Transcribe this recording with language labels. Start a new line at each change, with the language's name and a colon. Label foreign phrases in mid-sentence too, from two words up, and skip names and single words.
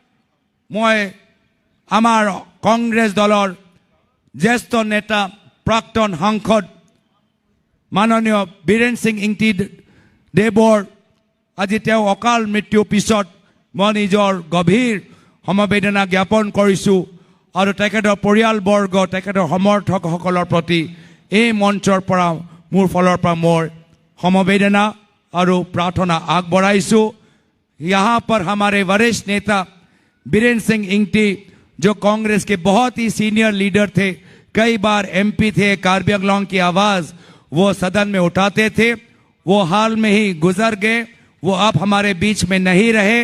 Assamese: মই আমাৰ কংগ্ৰেছ দলৰ জ্যেষ্ঠ নেতা প্ৰাক্তন সাংসদ মাননীয় বীৰেন সিং ইংতি দেৱৰ আজি তেওঁ অকাল মৃত্যুৰ পিছত মই নিজৰ গভীৰ সমবেদনা জ্ঞাপন কৰিছোঁ আৰু তেখেতৰ পৰিয়ালবৰ্গ তেখেতৰ সমৰ্থকসকলৰ প্ৰতি এই মঞ্চৰ পৰা মোৰ ফালৰ পৰা মোৰ সমবেদনা আৰু প্ৰাৰ্থনা আগ বঢ়াইছু।
Hindi: यहाँ पर हमारे वरिष्ठ नेता बीरेन्द्र सिंह इंगटी जो कांग्रेस के बहुत ही
English: senior leader
Hindi: थे, कई बार एमपी थे, कार्बी आंगलोंग की आवाज़ वो सदन में उठाते थे, वो हाल में ही गुजर गए, वो अब हमारे बीच में नहीं रहे।